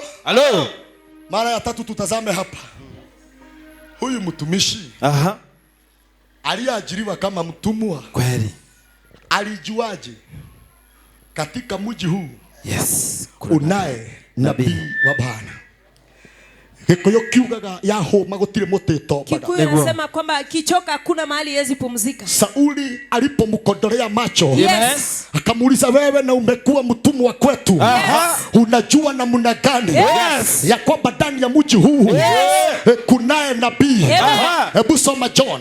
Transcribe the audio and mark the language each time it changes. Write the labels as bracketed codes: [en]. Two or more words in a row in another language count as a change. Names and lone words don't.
[sw] Halo. Mara ya tatu tutazame hapa. Huyu mtumishi aliyeajiriwa kama mtumwa, kweli, alijuaje katika mji huu unaye nabii wa Bwana? [ki] Gikuyu kiugaga yahoma gutire mutito baga. [sw] Kikuyu anasema kwamba kichoka hakuna mahali yezi pumzika. Sauli alipomkodolea macho, [en] Yes. [sw] akamuuliza, wewe na umekuwa mtumwa kwetu, unajua namna gani ya kwamba ndani ya mji huu kunaye nabii? Hebu soma John.